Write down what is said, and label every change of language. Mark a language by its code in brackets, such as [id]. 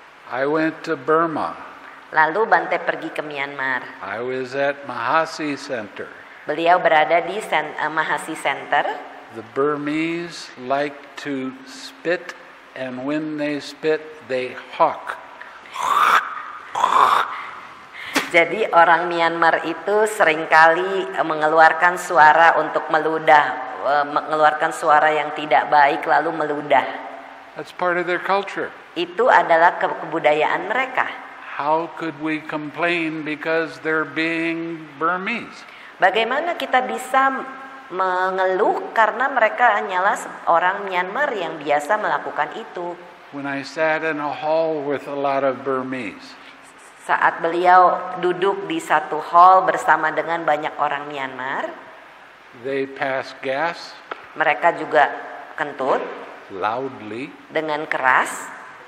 [en] I went to Burma. [id] Lalu Bante pergi ke Myanmar. [en] I was at Mahasi Center. [id] Beliau berada di Mahasi Center. [en] The Burmese like to spit, and when they spit, they hawk. [id] Jadi orang Myanmar itu seringkali mengeluarkan suara untuk meludah, mengeluarkan suara yang tidak baik lalu meludah. [en] That's part of their culture. [id] Itu adalah kebudayaan mereka. [en] How could we complain because they're being Burmese? [id] Bagaimana kita bisa mengeluh karena mereka hanyalah orang Myanmar yang biasa melakukan itu? [en] When I sat in a hall with a lot of Burmese, [id] saat beliau duduk di satu hall bersama dengan banyak orang Myanmar, [en] they pass gas. [id] Mereka juga kentut [en] loudly. [id] Dengan keras.